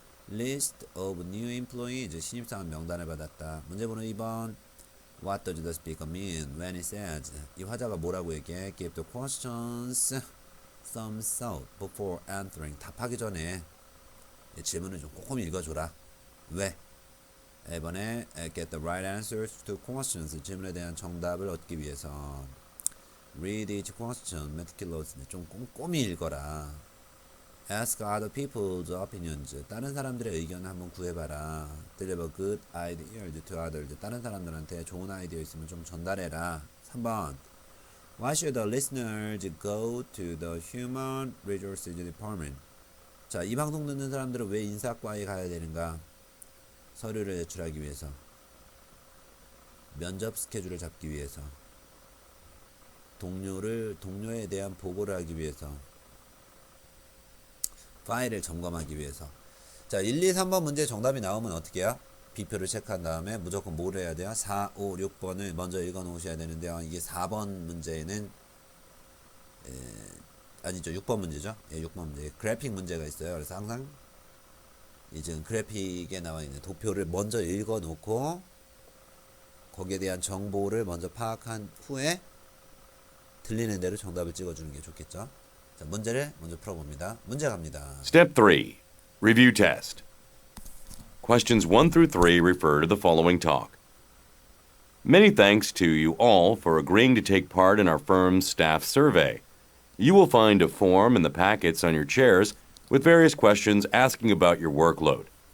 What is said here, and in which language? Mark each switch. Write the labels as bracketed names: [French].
[English] List of new employees, [Korean] 신입사원 명단을 받았다. 문제번호 2번 [English] What does the speaker mean when he says? [Korean] 이 화자가 뭐라고 얘기해? [English] Give the questions some thought before answering. [Korean] 답하기 전에 질문을 좀 꼼꼼히 읽어줘라. 왜? 이번에 [English] get the right answers to questions. [Korean] 질문에 대한 정답을 얻기 위해서 [English] read each question meticulously. [Korean] 좀 꼼꼼히 읽어라. [English] Ask other people's opinions. [Korean] 다른 사람들의 의견을 한번 구해봐라. [English] Deliver good ideas to others. [Korean] 다른 사람들한테 좋은 아이디어 있으면 좀 전달해라. [English] 3번 Why should the listeners go to the Human Resources Department? [Korean] 자, 이 방송 듣는 사람들은 왜 인사과에 가야 되는가? 서류를 제출하기 위해서, 면접 스케줄을 잡기 위해서, 동료에 대한 보고를 하기 위해서, 파일을 점검하기 위해서. 자, 1, 2, 3번 문제 정답이 나오면 어떻게 해요? B표를 체크한 다음에 무조건 뭘 해야 돼요? 4, 5, 6번을 먼저 읽어 놓으셔야 되는데요. 이게 4번 문제는 아니죠. 6번 문제죠. 6번 문제. 그래픽 문제가 있어요. 그래서 항상 지금 그래픽에 나와 있는 도표를 먼저 읽어 놓고 거기에 대한 정보를 먼저 파악한 후에 들리는 대로 정답을 찍어주는 게 좋겠죠. 자, 문제를 먼저 풀어봅니다. 문제 갑니다. [English] Step 3. Review test. Questions 1 through 3 refer to the following talk. Many thanks to you all for agreeing to take part in our firm's staff survey. You will find a form in the packets on your chairs with various questions asking about your workload.